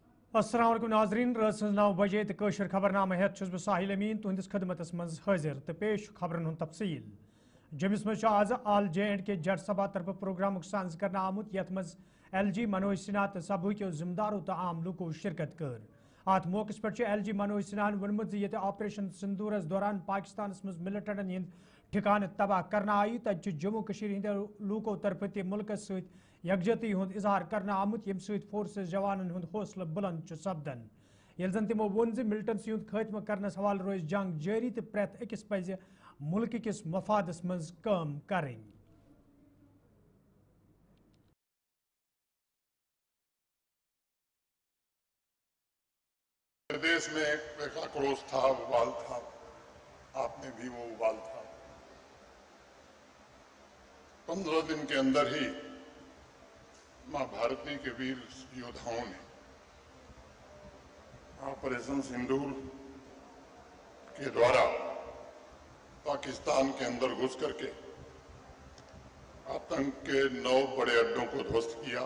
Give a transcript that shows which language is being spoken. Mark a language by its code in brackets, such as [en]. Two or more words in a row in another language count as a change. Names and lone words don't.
[ks] السلام علیکم ناظرین رات 9 بجے تو قشر خبرنامہ ہیت چھس بہ ساحل امین تہندس خدمتس مز حاضر تو پیش خبرن ہند تفصیل جمس مز آز آل جے اینڈ کے جج سبھا طرف پروگرام سانز کرنا آمت یت مز ایل جی منوج سنہا تو سبھا کیو ذمہ دارو تو عام لوکو شرکت کر ات موقع پہ ایل جی منوج سنہان ونمت یہ آپریشن سندورس دوران پاکستانس مز ملٹنٹن ہند ٹھکانہ تباہ کرنا آئی تت جموں کشیر ہند لوکو طرف تہ ملکس ست یکجہتی ہند اظہار کرنا آمت یم ست فورسز جوانن ہند حوصلہ بلند سپدن یل زن تمو ون ملٹنسی ہند خاتمہ کرنس حوالہ روز جنگ جاری تو پریت اکس پزِ ملک کس مفادس مز کام کریں [hi] प्रदेश में एक आक्रोश था, उबाल था, आप में भी वह उबाल था. 15 दिन के अंदर ही माँ भारती के वीर योद्धाओं ने ऑपरेशन सिंदूर के द्वारा पाकिस्तान के अंदर घुस कर के आतंक के 9 बड़े अड्डों को ध्वस्त किया.